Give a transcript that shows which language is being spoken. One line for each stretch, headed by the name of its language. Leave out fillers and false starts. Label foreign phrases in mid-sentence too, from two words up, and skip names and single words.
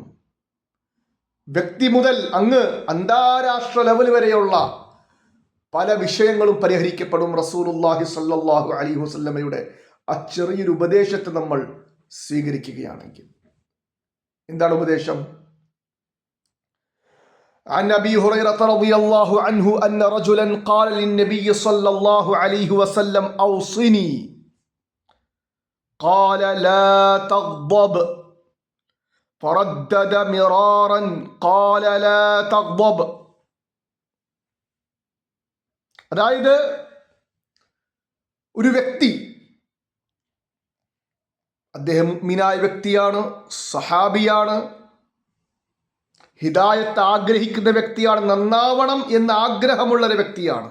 Malayalam: വ്യക്തി മുതൽ അങ്ങ് അന്താരാഷ്ട്ര ലെവൽ വരെയുള്ള പല വിഷയങ്ങളും പരിഹരിക്കപ്പെടും.
Arabic: رسول الله صلى الله عليه وسلم
Malayalam: ആ ചെറിയൊരു ഉപദേശത്തെ നമ്മൾ സ്വീകരിക്കുകയാണെങ്കിൽ. എന്താണ് ഉപദേശം?
Arabic: عن أبي هريرة رضي الله عنه أن رجلا قال للنبي صلى الله عليه وسلم أوصني قال لا تغضب فردد مرارا قال لا تغضب.
Malayalam: അതായത് ഒരു വ്യക്തി, അദ്ദേഹം മുഅ്മിനായ വ്യക്തിയാണ്, സഹാബിയാണ്, ഹിദായത്ത് ആഗ്രഹിക്കുന്ന വ്യക്തിയാണ്, നന്നാവണം എന്ന ആഗ്രഹമുള്ള ഒരു വ്യക്തിയാണ്.